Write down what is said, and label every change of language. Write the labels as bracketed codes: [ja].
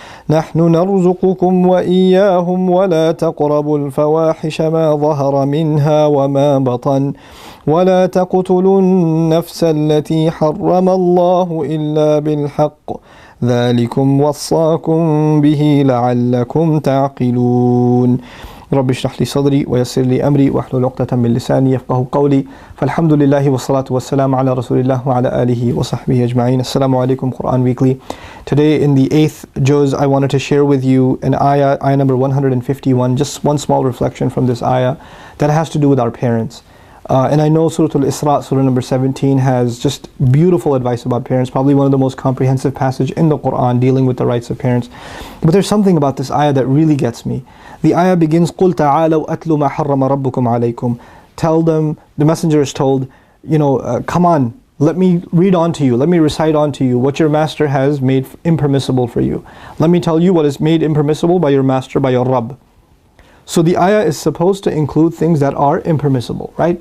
[ar] نحن نرزقكم وإياهم ولا تقربوا الفواحش ما ظهر منها وما بطن ولا تقتلوا النفس التي حرم الله إلا بالحق ذلكم وصاكم به لعلكم تعقلون رب اشرح لي صدري ويسر لي أمري واحلل عقدة من لساني يفقهوا قولي فالحمد لله والصلاة والسلام على رسول الله وعلى آله وصحبه أجمعين. [en] Assalamu alaikum, Quran Weekly. Today in the 8th juz I wanted to share with you an ayah number 151, just one small reflection from this ayah that has to do with our parents. And I know Surah Al-Isra, Surah number 17, has just beautiful advice about parents, probably one of the most comprehensive passages in the Quran dealing with the rights of parents. But there's something about this ayah that really gets me. The ayah begins, [ar] قُلْ تَعَالَوْا أَتْلُ مَا حَرَّمَ رَبُّكُمْ عَلَيْكُمْ. [en] Tell them, the messenger is told, come on, let me read on to you, let me recite on to you what your master has made impermissible for you. Let me tell you what is made impermissible by your master, by your Rabb. So the ayah is supposed to include things that are impermissible, right?